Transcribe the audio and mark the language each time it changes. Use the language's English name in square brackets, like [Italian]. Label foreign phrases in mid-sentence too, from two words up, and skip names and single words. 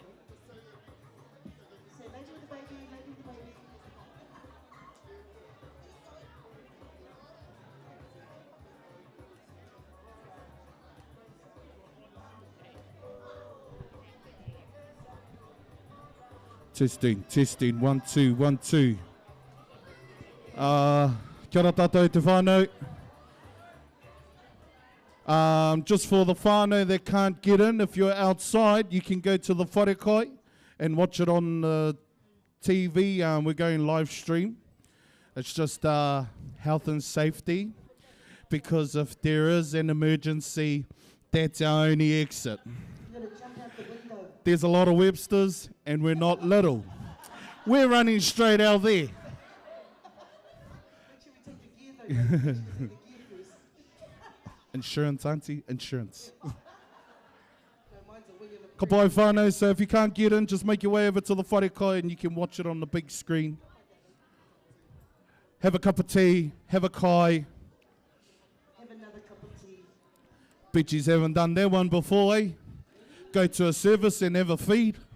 [English] Say, lady with the baby, lady with the baby. Testing, testing, 1, 2, 1, 2. [Māori] Kia ora tātou te whānau. [English] Just for the whānau that can't get in, if you're outside, you can go to the wharekai and watch it on TV. We're going live stream. It's just health and safety, because if there is an emergency, that's our only exit. You're going to jump out the window. There's a lot of Websters, and we're not little. We're running straight out there. Make sure we take the gear though. Make sure we take the gear first. Insurance, auntie, insurance. No, mine's a wing in the [Māori] Ka pai whānau, [English] so if you can't get in, just make your way over to the wharekai and you can watch it on the big screen. Have a cup of tea, have a kai. Have another cup of tea. Bet you haven't done that one before, eh? Go to a service and have a feed.